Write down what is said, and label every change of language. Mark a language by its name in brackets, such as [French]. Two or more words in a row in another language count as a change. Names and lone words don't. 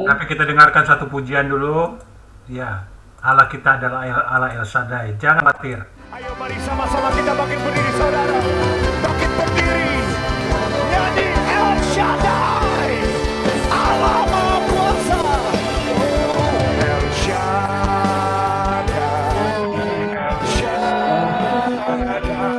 [Indonesian] Tapi kita dengarkan satu pujian dulu. Ya, Allah kita adalah Allah El Shaddai. Jangan khawatir. Ayo mari sama-sama kita bangkit berdiri saudara. Bangkit berdiri. Nyanyi El Shaddai. Allah Maha Kuasa. El Shaddai. El Shaddai.